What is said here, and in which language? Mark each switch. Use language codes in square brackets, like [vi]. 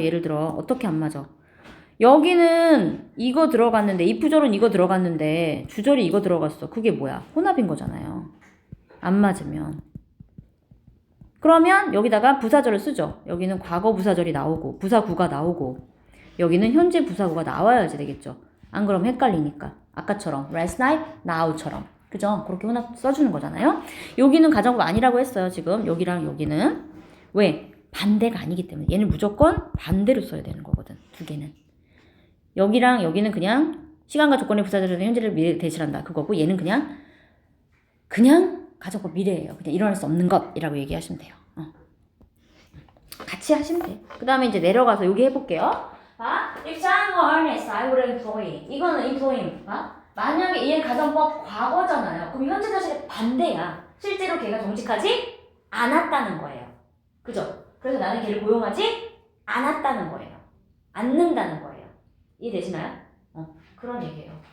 [ko] 예를 들어 어떻게 안 맞아? 여기는 이거 들어갔는데 if절은 이거 들어갔는데 주절이 이거 들어갔어. 그게 뭐야? 혼합인 거잖아요. 안 맞으면. 그러면 여기다가 부사절을 쓰죠. 여기는 과거 부사절이 나오고 부사구가 나오고 여기는 현재 부사구가 나와야지 되겠죠. 안 그러면 헷갈리니까. 아까처럼 last night, now처럼. 그죠? 그렇게 혼합 써주는 거잖아요. 여기는 가정법 아니라고 했어요. 지금 여기랑 여기는. 왜? 반대가 아니기 때문에. 얘는 무조건 반대로 써야 되는 거거든. 두 개는. 여기랑 여기는 그냥 시간과 조건의 부사절에서 현재를 미래를 대신한다. 그거고 얘는 그냥 가정법 미래예요. 그냥 일어날 수 없는 것이라고 얘기하시면 돼요. 같이 하시면 돼요. 그 다음에 이제 내려가서 여기 해볼게요. [en] If John were honest, I would employ. [ko] 이거는 employing. 만약에 얘는 가정법 과거잖아요. 그럼 현재 사실의 반대야. 실제로 걔가 정직하지 않았다는 거예요. 그죠? 그래서 나는 걔를 고용하지 않았다는 거예요. 않는다는 거예요. 이해되시나요? 그런 얘기예요.